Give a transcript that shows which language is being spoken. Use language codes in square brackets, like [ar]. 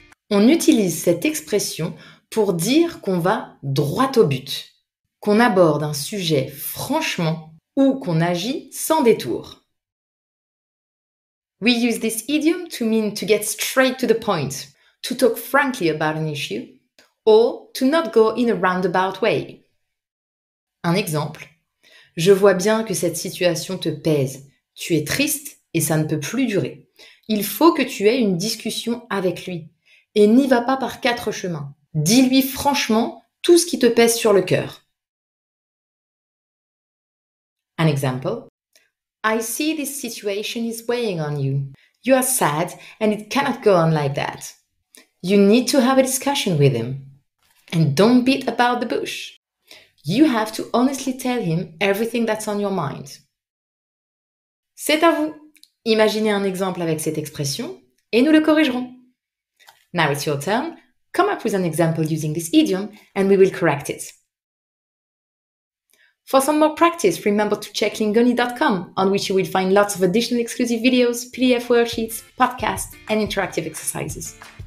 [fr] On utilise cette expression pour dire qu'on va droit au but, qu'on aborde un sujet franchement ou qu'on agit sans détour. [en] We use this idiom to mean to get straight to the point, to talk frankly about an issue, or to not go in a roundabout way. [fr] Un exemple. Je vois bien que cette situation te pèse. Tu es triste et ça ne peut plus durer. Il faut que tu aies une discussion avec lui. Et n'y va pas par quatre chemins. Dis-lui franchement tout ce qui te pèse sur le cœur. [en] An example. I see this situation is weighing on you. You are sad and it cannot go on like that. You need to have a discussion with him. And don't beat about the bush. You have to honestly tell him everything that's on your mind. [fr] C'est à vous. Imaginez un exemple avec cette expression et nous le corrigerons. [en] Now it's your turn. Come up with an example using this idiom and we will correct it. For some more practice, remember to check lingoni.com, on which you will find lots of additional exclusive videos, PDF worksheets, podcasts, and interactive exercises.